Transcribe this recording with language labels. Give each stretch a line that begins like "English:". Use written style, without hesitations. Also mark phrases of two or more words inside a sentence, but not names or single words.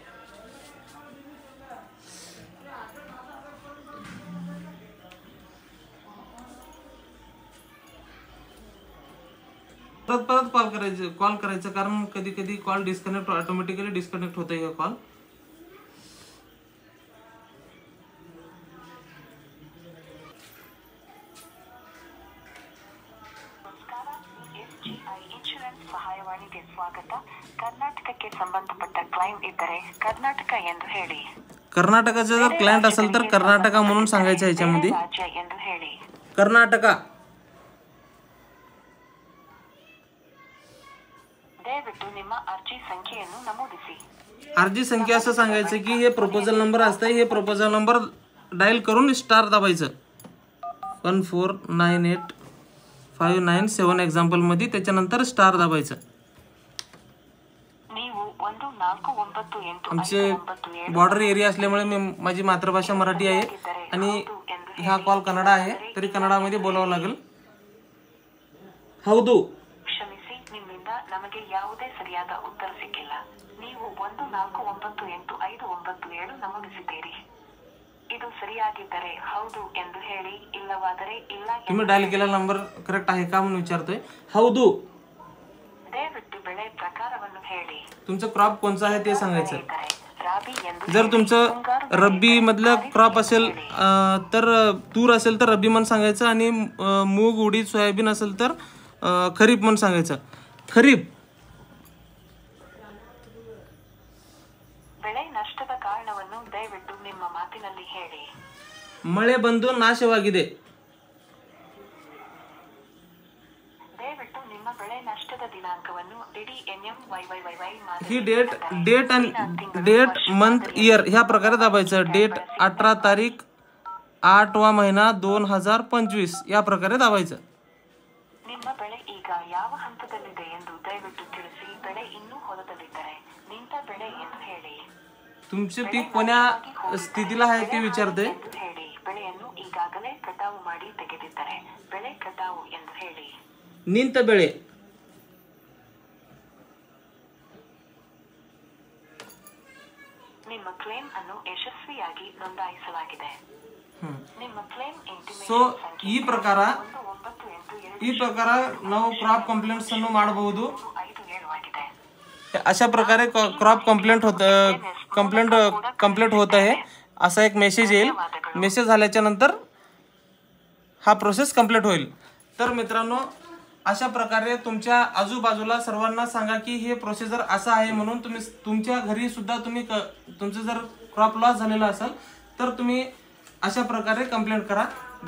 Marathi: परत कॉल करायचं कारण कधी कधी
English: call disconnect automatically disconnect
Marathi: होतं हे कॉल।
Kannada: ಸಹಾಯವಾಣಿಗೆ ಸ್ವಾಗತ। कर्नाटकಕ್ಕೆ ಸಂಬಂಧಪಟ್ಟ ಕ್ಲೈಂಟ್ ಇದ್ದರೆ कर्नाटक ಎಂದು ಹೇಳಿ।
Marathi: कर्नाटकाचा जर क्लायंट असेल तर कर्नाटक म्हणून सांगायचं याच्यामध्ये।
Kannada: राज्य ಎಂದು ಹೇಳಿ। कर्नाटक। दयविಟ್ಟು ನಿಮ್ಮ ಅರ್ಜಿ ಸಂಖ್ಯೆಯನ್ನು ನಮೂದಿಸಿ।
Marathi: अर्जी संख्या असं सांगायचं की हे
English: proposal number
Marathi: असतं, हे
English: proposal number
Marathi: डायल करून स्टार दाबायचं 1498597 एक्झाम्पल मध्ये, त्याच्यानंतर स्टार दाबायचं। आमचे
English: border area
Marathi: असल्यामुळे माझी मातृभाषा मराठी आहे आणि हा कॉल कन्नड आहे, तरी कन्नडमध्ये बोलावं लागेल।
Kannada: ಹೌದು। ಕ್ಷಮಿಸಿ, ನಿಮ್ಮಿಂದ ನಮಗೆ ಯಾವುದೇ ಸರಿಯಾದ ಉತ್ತರ ಸಿಕ್ಕಿಲ್ಲ। ನೀವು 1498597 ನಮೂದಿಸಿದ್ದೀರಿ। ಇದು ಸರಿಯಾಗಿದ್ದರೆ ಹೌದು ಎಂದು ಹೇಳಿ, ಇಲ್ಲವಾದರೆ ಇಲ್ಲ।
Marathi: तुम्ही डायल केलेला
English: number correct
Marathi: आहे का म्हणून विचारतोय।
Kannada: ಹೌದು। दयविಟ್ಟು ಬೆಳೆ प्रकारವನ್ನು ಹೇಳಿ।
Marathi: तुमचं क्रॉप कोणचा आहे ते सांगायचं।
Kannada: ರಾಬಿ ಎಂದು।
Marathi: जर तुमचं रब्बी मधलं क्रॉप असेल तर तूर असेल तर रब्बी म्हणून सांगायचं आणि मूग उडीद सोयाबीन असेल तर खरीप म्हणून सांगायचं। खरीप।
Kannada: ಬೆಳೆ ನಷ್ಟದ ಕಾರಣವನ್ನು ದಯವಿಟ್ಟು ನಿಮ್ಮ ಮಾತಿನಲ್ಲಿ ಹೇಳಿ। ಮಳೆ ಬಂದು ನಾಶವಾಗಿದೆ। ದಯವಿಟ್ಟು ನಿಮ್ಮ ಬೆಳೆ ನಷ್ಟದ ದಿನಾಂಕವನ್ನು DDNMYYYY
Marathi: ही
English: date month year
Marathi: ह्या प्रकारे दाबायचं। डेट 18 तारीख 8वा महिना 2025 या प्रकारे दाबायचं।
Kannada: ನಿಮ್ಮ ಬೆಳೆ ಈಗ ಯಾವ ಹಂತದಲ್ಲಿದೆ ಎಂದು ದಯವಿಟ್ಟು ತಿಳಿಸಿ। ಬೆಳೆ ಇನ್ನೂ ಹೊಲದಲ್ಲಿದ್ದರೆ ನಿಂತ ಬೆಳೆ ಎಂದು ಹೇಳಿ।
Marathi: तुमचे पीक कोण्या स्थितीला आहे ते विचारते।
Kannada: ಹೇಳಿ। ಬೆಳೆಯನ್ನು ಈಗಾಗಲೇ ಕಟಾವು ಮಾಡಿ ತೆಗೆದಿದ್ದರೆ ಬೆಳೆ ಕಟಾವು ಎಂದು ಹೇಳಿ। ನಿಂತ ಬೆಳೆ। ನಿಮ್ಮ ಕ್ಲೇಮ್ ಅನ್ನು ಯಶಸ್ವಿಯಾಗಿ ನೋಂದಾಯಿಸಲಾಗಿದೆ। ನಿಮ್ಮ ಕ್ಲೇಮ್ ಸೊ ಈ ಪ್ರಕಾರ ನಾವು
English: crop complaints
Kannada: अನ್ನು ಮಾಡಬಹುದು।
Marathi: अशा प्रकारे
English: crop complaint
Marathi: होत आहे असा एक मेसेज येईल। मेसेज झाल्याच्या नंतर हा
English: process complete
Marathi: होईल। तर मित्रांनो, अशा प्रकारे तुमच्या आजूबाजूला सर्वांना सांगा की हे प्रोसिजर असं आहे म्हणून तुम्ही तुमच्या घरी सुद्धा तुम्ही तुमचं जर
English: crop loss
Marathi: झालेला असेल तर तुम्ही अशा प्रकारे कंप्लेंट करा।